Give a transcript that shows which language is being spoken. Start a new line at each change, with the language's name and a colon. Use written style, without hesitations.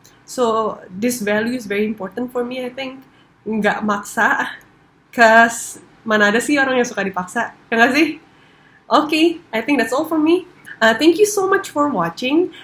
English: So, this value is very important for me, I think.
Indonesian: Nggak maksa, cause mana ada sih orang yang suka dipaksa, ya nggak sih?
English: Okay, I think that's all for me. Thank you so much for watching.